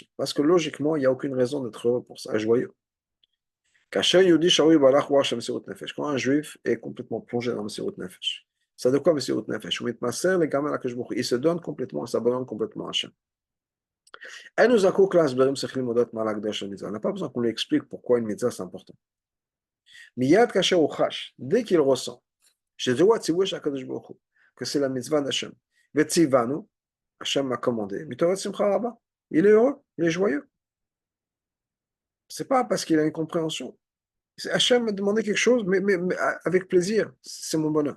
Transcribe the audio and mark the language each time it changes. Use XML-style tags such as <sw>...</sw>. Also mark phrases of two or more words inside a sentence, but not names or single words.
<fr>Parce que logiquement, il n'y a aucune raison d'être heureux pour ça, joyeux. Quand un juif est complètement plongé dans le</fr> <he>מסירות נפש,</he> <fr>ça de quoi</fr> <he>מסירות נפש?</he> <fr>Il se donne complètement, il s'abandonne complètement à Hachem. On n'a pas besoin qu'on lui explique pourquoi une mitzvah c'est important.</fr> <he>מיד כאשר חש,</he> <fr>dès qu'il ressent, que c'est la mitzvah d'Hachem. Vetzivanu, Hachem m'a commandé, il est heureux, il est joyeux. C'est pas parce qu'il a une compréhension. Hachem m'a demandé quelque chose, mais avec plaisir, c'est mon bonheur.</fr>